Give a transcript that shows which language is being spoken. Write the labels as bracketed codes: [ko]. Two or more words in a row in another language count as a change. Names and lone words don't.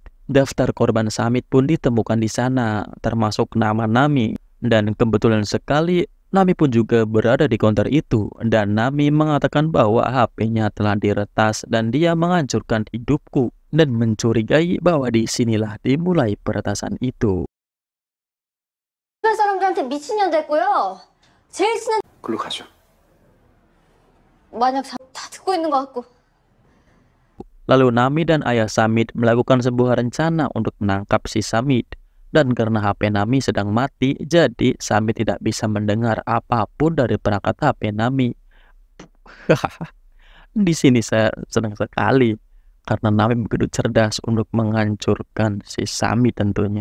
[id] Daftar korban Samit pun ditemukan di sana, termasuk nama Nami. Dan kebetulan sekali Nami pun juga berada di counter itu, dan Nami mengatakan bahwa HP-nya telah diretas dan dia menghancurkan hidupku, dan mencurigai bahwa disinilah dimulai peretasan itu. [ko] 주변 사람들한테 미친년 됐고요. 제일 친한 글로 가죠. 만약 다 듣고 있는 것 같고. [id] Lalu Nami dan ayah Samit melakukan sebuah rencana untuk menangkap si Samit. Dan karena HP Nami sedang mati, jadi Samit tidak bisa mendengar apapun dari perangkat HP Nami. Di sini saya senang sekali karena Nami begitu cerdas untuk menghancurkan si Samit tentunya.